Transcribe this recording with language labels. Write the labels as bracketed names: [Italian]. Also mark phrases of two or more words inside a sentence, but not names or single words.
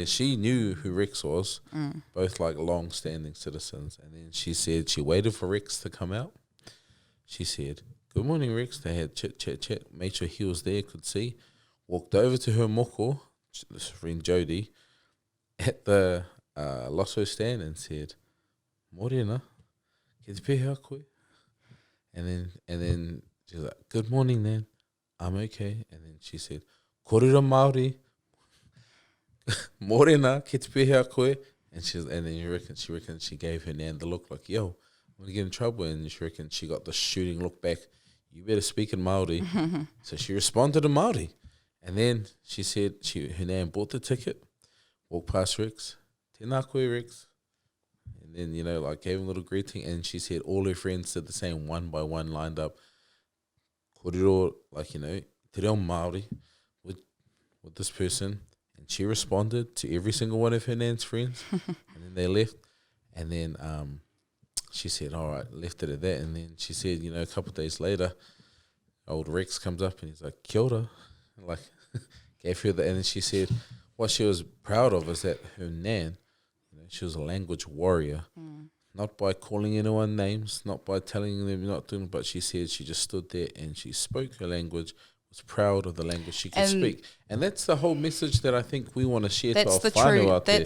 [English] She knew who Rex was, both like long-standing citizens. And then she said she waited for Rex to come out. She said, good morning, Rex. They had chit, made sure he was there, could see. Walked over to her moko, this friend Jody, at the Losso stand and said, [Māori] Morena, ke te pēhea koe? [English] And then she was like, good morning, Nan. I'm okay. And then she said, [Māori] Kōrero Māori, Morena, ke te pēhea koe? [English] And then she reckons she gave her Nan the look like, yo, I'm going to get in trouble. And she reckons she got the shooting look back. You better speak in Māori. So she responded in Māori. And then she said her Nan bought the ticket, walked past Rex, [Māori] tēnā koe, [English] Rex. And then, you know, like gave him a little greeting. And she said all her friends did the same one by one, lined up. Kōrero, like, you know, te reo Māori with this person. And she responded to every single one of her Nan's friends. And then they left. And then she said, all right, left it at that. And then she said, you know, a couple of days later, old Rex comes up and he's like, [Māori] kia ora. [English] Like, gave her and then she said what she was proud of is that her Nan, you know, she was a language warrior, not by calling anyone names, not by telling them not doing, but she said she just stood there and she spoke her language, was proud of the language she could speak, and that's the whole message that I think we want to share to our whānau out there.